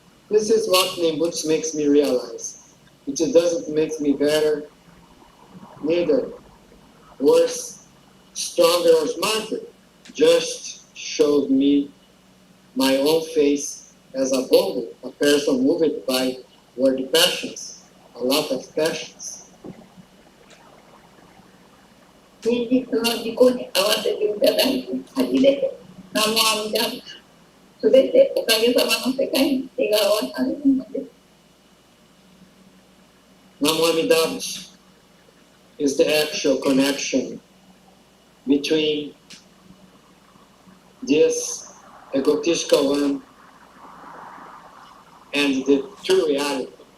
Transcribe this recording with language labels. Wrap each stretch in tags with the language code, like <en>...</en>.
<en>This is what Nembutsu makes me realize. It doesn't make me better, neither worse, stronger or smarter. Just shows me my own face as a bobo, a person moved by worldly passions, a lot of passions.</en> <ja>真実の自己に合わせていただいて、初めて、南無阿弥陀仏、すべておかげさまの世界に手が合わされるのです。</ja> <en>Namo Amida is the actual connection between this egotistical one and the true reality.</en>